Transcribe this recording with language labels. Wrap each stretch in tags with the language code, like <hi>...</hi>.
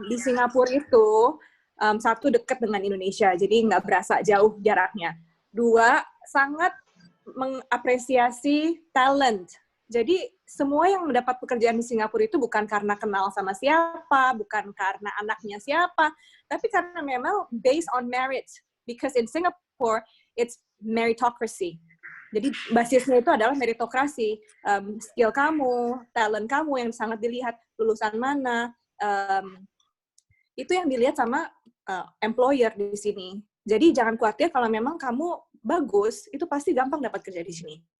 <id>Di Singapura itu, 1 dekat dengan Indonesia, jadi nggak berasa jauh jaraknya. 2, sangat mengapresiasi talent. Jadi semua yang mendapat pekerjaan di Singapura itu bukan karena kenal sama siapa, bukan karena anaknya siapa, tapi karena memang</id> <en>based on merit. Because in Singapore, it's meritocracy.</en> <id>Jadi basisnya itu adalah meritokrasi, skill kamu, talent kamu yang sangat dilihat, lulusan mana, itu yang dilihat sama employer di sini. Jadi jangan khawatir kalau memang kamu bagus, itu pasti gampang dapat kerja di sini.</id>